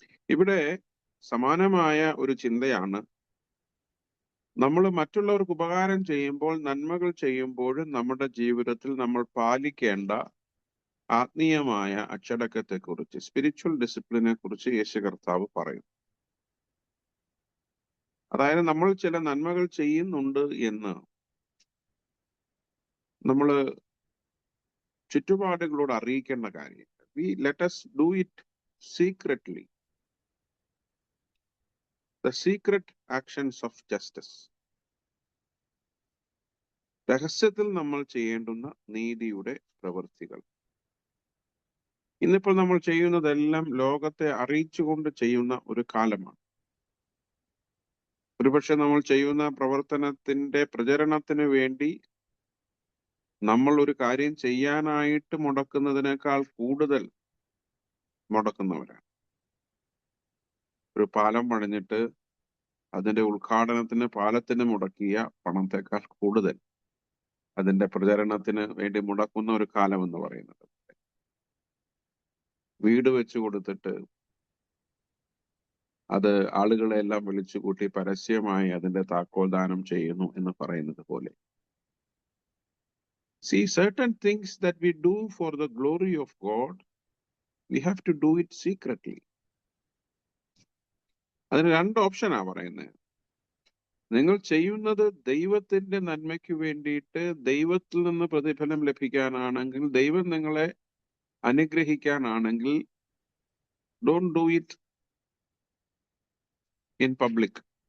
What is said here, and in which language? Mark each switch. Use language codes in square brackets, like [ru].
[ml] ഇവിടെ സമാനമായ ഒരു ചിന്തയാണ്. നമ്മൾ മറ്റുള്ളവർക്ക് ഉപകാരം ചെയ്യുമ്പോൾ, നന്മകൾ ചെയ്യുമ്പോഴും നമ്മുടെ ജീവിതത്തിൽ നമ്മൾ പാലിക്കേണ്ട ആത്മീയമായ അച്ചടക്കത്തെ കുറിച്ച്, സ്പിരിച്വൽ ഡിസിപ്ലിനെ കുറിച്ച് യേശു കർത്താവ് പറയും. അതായത് നമ്മൾ ചില നന്മകൾ ചെയ്യുന്നുണ്ട് എന്ന് നമ്മൾ ചുറ്റുപാടുകളോട് അറിയിക്കേണ്ട കാര്യം. [en] Let us do it secretly. The secret actions of justice. [ml] രഹസ്യത്തിൽ നമ്മൾ ചെയ്യേണ്ടുന്ന നീതിയുടെ പ്രവൃത്തികൾ. ഇന്നിപ്പോൾ നമ്മൾ ചെയ്യുന്നതെല്ലാം ലോകത്തെ അറിയിച്ചുകൊണ്ട് ചെയ്യുന്ന ഒരു കാലമാണ്. ഒരുപക്ഷെ നമ്മൾ ചെയ്യുന്ന പ്രവർത്തനത്തിന്റെ പ്രചരണത്തിന് വേണ്ടി നമ്മൾ ഒരു കാര്യം ചെയ്യാനായിട്ട് മുടക്കുന്നതിനേക്കാൾ കൂടുതൽ മുടക്കുന്നവരാണ്. ഒരു പാലം പണിഞ്ഞിട്ട് അതിന്റെ ഉദ്ഘാടനത്തിന് പാലത്തിന് മുടക്കിയ പണത്തെക്കാൾ കൂടുതൽ അതിന്റെ പ്രചരണത്തിന് വേണ്ടി മുടക്കുന്ന ഒരു കാലം എന്ന് പറയുന്നത്. വീട് വെച്ചു കൊടുത്തിട്ട് അത് ആളുകളെ എല്ലാം വിളിച്ചു കൂട്ടി പരസ്യമായി അതിന്റെ താക്കോൽദാനം ചെയ്യുന്നു എന്ന് പറയുന്നത് പോലെ. [en] See, certain things that we do for the glory of God, we have to do it secretly. [ml] അതിന് രണ്ട് ഓപ്ഷനാ പറയുന്നത്. നിങ്ങൾ ചെയ്യുന്നത് ദൈവത്തിന്റെ നന്മയ്ക്ക് വേണ്ടിയിട്ട്, ദൈവത്തിൽ നിന്ന് പ്രതിഫലം ലഭിക്കാനാണെങ്കിൽ, ദൈവം നിങ്ങളെ അനുഗ്രഹിക്കാനാണെങ്കിൽ, [en] Don't do it in public.